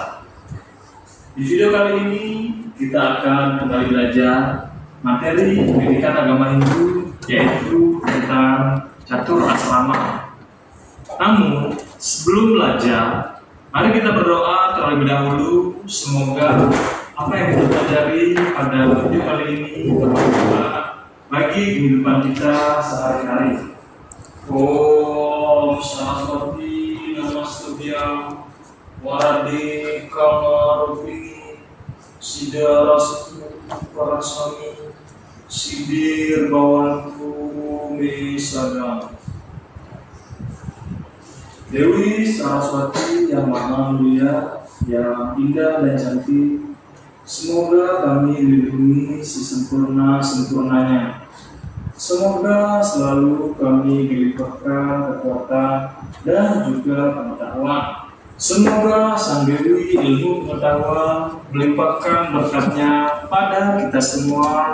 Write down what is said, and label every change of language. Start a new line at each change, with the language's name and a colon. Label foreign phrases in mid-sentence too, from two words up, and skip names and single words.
Indonesian: Di video kali ini kita akan kembali belajar materi pendidikan agama Hindu, yaitu tentang catur asrama. Namun sebelum belajar, mari kita berdoa terlebih dahulu. Semoga apa yang kita pelajari pada video kali ini bermanfaat bagi kehidupan kita sehari-hari.
Sanskrit: Om Saraswati Namastubhyam Warade Kamarupi Sidarastu Parasami Sidir Bawanku Misadam.
Indonesian: Dewi Saraswati yang maha mulia, yang indah dan cantik, semoga kami dilindungi sesempurna-sempurnanya. Semoga selalu kami dilimpahkan kekuatan dan juga pengetahuan. Semoga Sang Dewi ilmu pengetahuan melimpahkan berkatnya pada kita semua.